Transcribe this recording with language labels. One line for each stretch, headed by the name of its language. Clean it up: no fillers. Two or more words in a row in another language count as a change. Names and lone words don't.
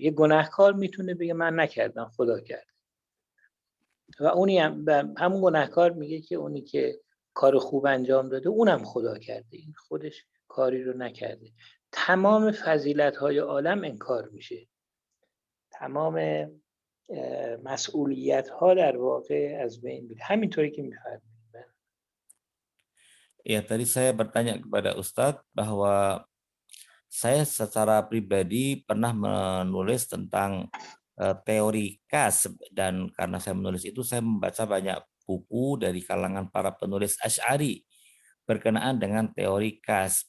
Persian: یه گناهکار میتونه بگه من نکردم، خدا کرد، و اونی همون گناهکار میگه که اونی که کار خوب انجام داده اونم خدا کرده، این خودش کاری رو نکرده. تمام فضیلت‌های عالم انکار میشه، تمام مسئولیت‌ها در واقع از بین میره، همینطوری که میفرمایید.
Indonesian: Ya, tadi saya bertanya kepada Ustadz bahwa saya secara pribadi pernah menulis tentang teori kas, dan karena saya menulis itu saya membaca banyak buku dari kalangan para penulis Asy'ari berkenaan dengan teori kas.